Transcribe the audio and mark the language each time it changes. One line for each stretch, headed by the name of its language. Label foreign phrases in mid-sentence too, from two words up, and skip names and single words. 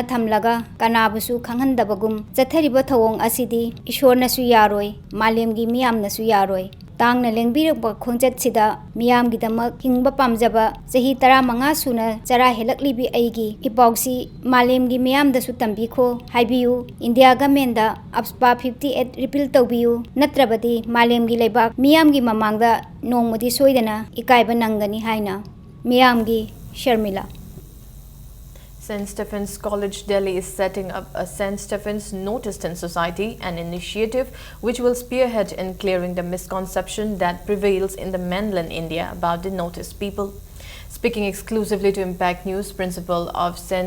Manipuri: thamlaga kanabusu khanghandabagum chathariba thawong asidi ishorna su yaroi malemgi miyamna su yaroi tangna lengbirakba khongjat sida miyamgi damak hingba pamjaba chahi 15 suna chara helaklibi aigi ipausi malemgi miyamda su tambikho haibiu
English: India government
Manipuri: da APSPA 58 repeal tawbiu natrabadi malemgi lebak miyamgi mamangda nongmodi soidana ikaiba nangani haina miyamgi Sharmila.
English: St. Stephen's College, Delhi is setting up a St. Stephen's Noticed in Society, an initiative which will spearhead in clearing the misconception that prevails in the mainland India about the noticed people. Speaking exclusively to Impact News, Principal of St.